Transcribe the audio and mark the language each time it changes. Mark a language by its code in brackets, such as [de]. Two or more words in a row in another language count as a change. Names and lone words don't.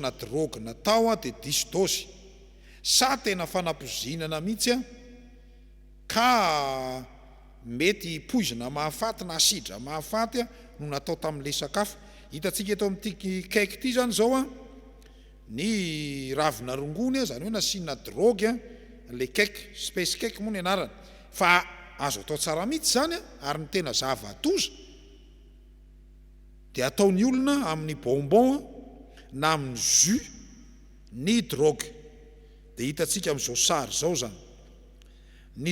[mg] na drogue natao dia disdose sa tena fanapozinana mihitsy ka mety poizina mahafaty na asidra mahafaty no natao tamin'le sakafo hitantsika eto amin'ity cake ity zany zao ny ravina rongony zany hoe nasiana drogue le cake [en] space cake [mg] moa ny anarany fa azo atao tsara mihitsy zany ary ny tena zava-doza dia ataon'ny olona amin'ny bonbon na amin'ny jus ny drogue dia hitantsika amin'izao sary zao zany ny